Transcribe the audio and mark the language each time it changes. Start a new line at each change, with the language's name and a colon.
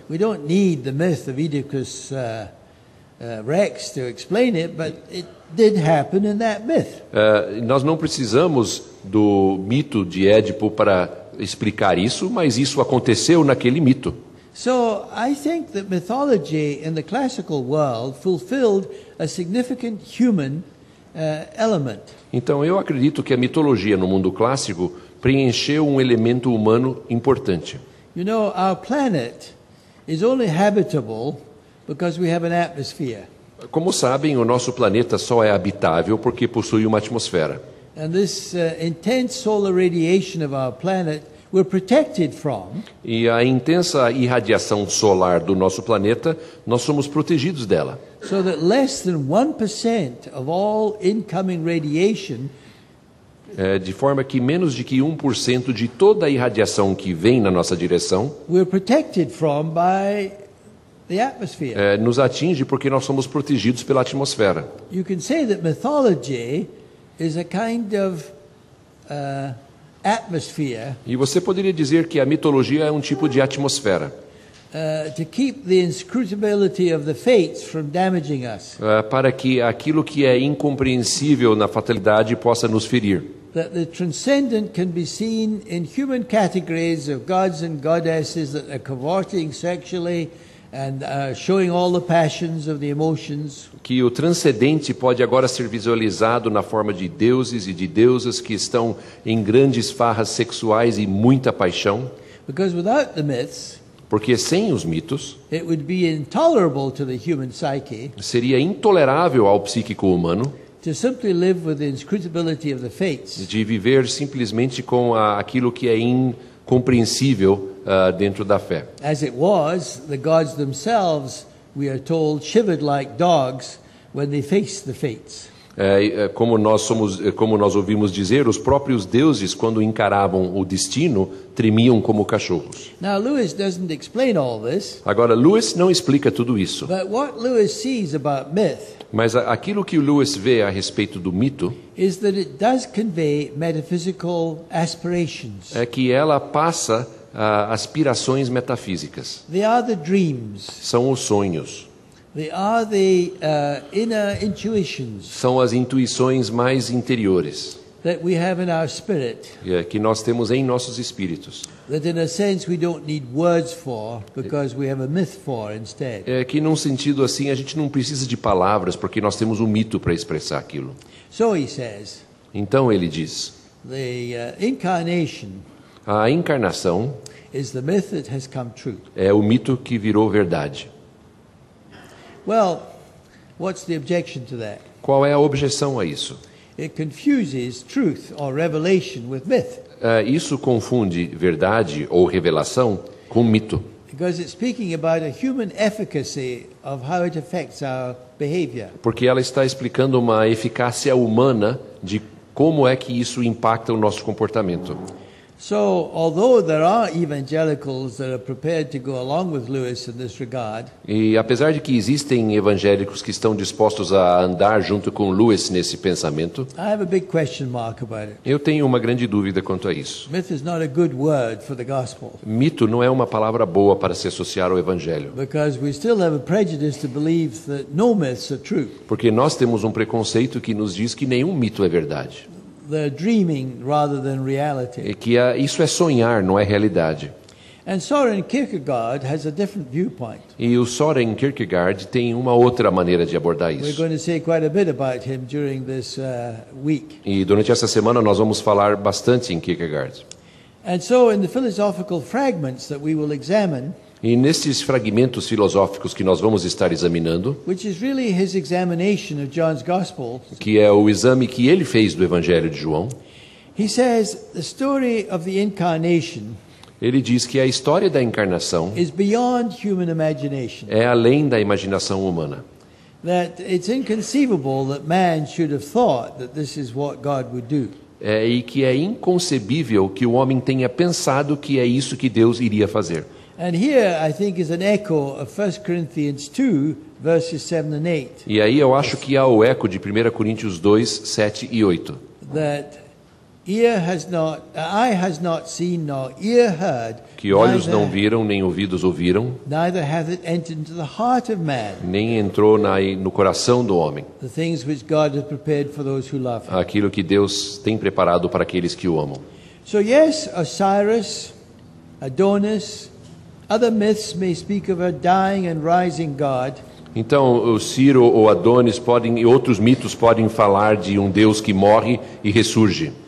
English: We don't need the myth of Oedipus Rex to explain it, but it did happen in that myth.
Portuguese: Nós não precisamos do mito de Édipo para explicar isso, mas isso aconteceu naquele mito.
English: So I think that mythology in the classical world fulfilled a significant human element.
Portuguese: Então eu acredito que a mitologia no mundo clássico preencheu um elemento humano importante.
English: You know, our planet is only habitable because we have an atmosphere.
Portuguese: Como sabem, o nosso planeta só é habitável porque possui uma atmosfera.
English: And this intense solar radiation of our planet we're protected from
Portuguese: E a intensa irradiação solar do nosso planeta, nós somos protegidos dela.
English: so that less than 1% of all incoming radiation
Portuguese: De forma que menos de que 1% de toda a irradiação que vem na nossa direção
English: we're protected from by the atmosphere.
Portuguese: nos atinge porque nós somos protegidos pela atmosfera.
English: You can say that mythology is a kind of atmosphere
Portuguese: E você poderia dizer que a mitologia é um tipo de atmosfera
English: to keep the inscrutability of the fates from damaging us.
Portuguese: para que aquilo que é incompreensível na fatalidade possa nos ferir.
English: That the transcendent can be seen in human categories of gods and goddesses that are cavorting sexually and showing all the passions of the emotions.
Portuguese: Que o transcendente pode agora ser visualizado na forma de deuses e de deusas que estão em grandes farras sexuais e muita paixão.
English: Because without the myths,
Portuguese: Porque sem os mitos,
English: it would be intolerable to the human psyche
Portuguese: seria intolerável ao psíquico humano
English: to simply live with the inscrutability of the fates.
Portuguese: de viver simplesmente com aquilo que é incompreensível dentro da fé.
English: As it was, the gods themselves, we are told, shivered like dogs when they faced the fates.
Portuguese: Como nós ouvimos dizer, os próprios deuses, quando encaravam o destino, tremiam como cachorros.
English: Now, Lewis doesn't explain all this,
Portuguese: Agora, Lewis não explica tudo isso,
English: but what Lewis sees about myth
Portuguese: mas aquilo que o Lewis vê a respeito do mito
English: is that it does convey metaphysical aspirations.
Portuguese: é que ela passa aspirações metafísicas.
English: They are the dreams.
Portuguese: São os sonhos,
English: They are the inner intuitions
Portuguese: são as intuições mais interiores
English: that we have in our spirit,
Portuguese: que nós temos em nossos espíritos.
English: that in a sense we don't need words for because we have a myth for instead.
Portuguese: Que num sentido assim a gente não precisa de palavras porque nós temos um mito para expressar aquilo.
English: So he says,
Portuguese: Então ele diz,
English: the incarnation
Portuguese: a encarnação
English: is the myth that has come true.
Portuguese: é o mito que virou verdade.
English: Well, what's the objection to that?
Portuguese: Qual é a objeção a isso?
English: It confuses truth or revelation with myth
Portuguese: Isso confunde verdade ou revelação com mito,
English: because it's speaking about a human efficacy of how it affects our behavior.
Portuguese: porque ela está explicando uma eficácia humana de como é que isso impacta o nosso comportamento.
English: So, although there are evangelicals that are prepared to go along with Lewis in this regard,
Portuguese: E apesar de que existem evangélicos que estão dispostos a andar junto com Lewis nesse pensamento,
English: I have a big question mark about it.
Portuguese: eu tenho uma grande dúvida quanto a isso.
English: Myth is not a good word for the gospel
Portuguese: Mito não é uma palavra boa para se associar ao evangelho,
English: because we still have a prejudice to believe that no myths are true.
Portuguese: porque nós temos um preconceito que nos diz que nenhum mito é verdade.
English: They're dreaming rather than reality.
Portuguese: E que isso é sonhar, não é realidade.
English: And Soren Kierkegaard has a different viewpoint.
Portuguese: E o Soren Kierkegaard tem uma outra maneira de abordar
English: We're
Portuguese: isso.
English: going to say quite a bit about him during this week.
Portuguese: E durante essa semana nós vamos falar bastante em Kierkegaard.
English: And so, in the philosophical fragments that we will examine,
Portuguese: E nesses fragmentos filosóficos que nós vamos estar examinando,
English: which is really his examination of John's Gospel,
Portuguese: que é o exame que ele fez do Evangelho de João,
English: he says the story of the incarnation
Portuguese: ele diz que a história da encarnação
English: is beyond human imagination.
Portuguese: é além da imaginação humana.
English: That it's inconceivable that man should have thought that this is what God would do.
Portuguese: E que é inconcebível que o homem tenha pensado que é isso que Deus iria fazer.
English: And here, I think, is an echo of 1 Corinthians 2, verses 7 and 8,
Portuguese: E aí eu acho que há o eco de 1 Coríntios 2, 7 e 8.
English: that eye has not seen, nor ear heard,
Portuguese: Que olhos não viram, nem ouvidos ouviram,
English: neither hath it entered into the heart of man,
Portuguese: nem entrou no coração do homem,
English: the things which God hath prepared for those who love him.
Portuguese: aquilo que Deus tem preparado para aqueles que o amam.
English: So yes, Osiris, Adonis, other myths may speak of a dying and rising God,
Portuguese: Então, o Ciro ou Adonis e outros mitos podem falar de um Deus que morre e ressurge.